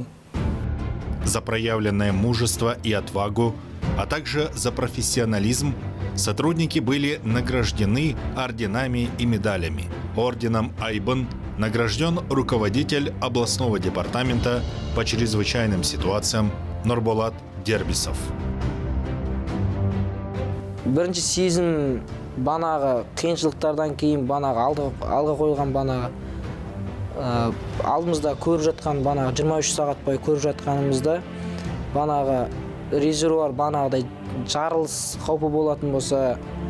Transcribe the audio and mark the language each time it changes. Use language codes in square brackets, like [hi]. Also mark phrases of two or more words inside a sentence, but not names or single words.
[ru] За проявленное мужество и отвагу, а также за профессионализм сотрудники были награждены орденами и медалями. Орденом Айбын награжден руководитель областного департамента по чрезвычайным ситуациям Нурболат Дербисов. [kk] Бірінші сезім банағы қиыншылықтардан кейін банағы алға қойған банағы алдымызда көріп жатқан банағы 23 сағат бойы көріп жатқанымызда банағы резервуар банағыдай жарылыс қаупі болатын болса,